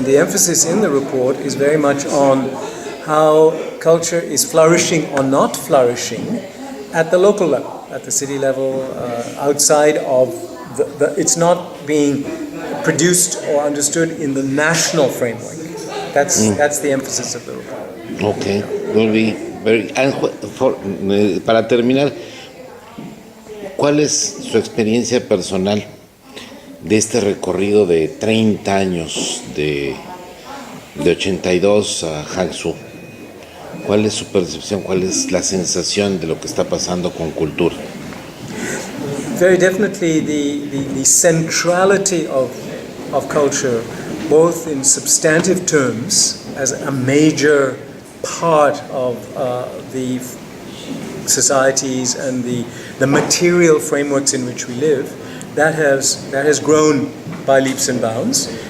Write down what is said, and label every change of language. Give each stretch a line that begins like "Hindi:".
English: And the emphasis in the report is very much on how culture is flourishing or not flourishing at the local level, at the city level, outside of it's not being produced or understood in the national framework. That's the emphasis of the report. Okay, will be very.
Spanish: And para terminar, ¿cuál es su experiencia personal de este recorrido de 30 años de 82 a Hangzhou? ¿Cuál es su percepción? ¿Cuál es la sensación de lo que está pasando con cultura?
English: Very definitely the centrality of culture, both in substantive terms as a major part of the societies and the material frameworks in which we live, that has grown by leaps and bounds.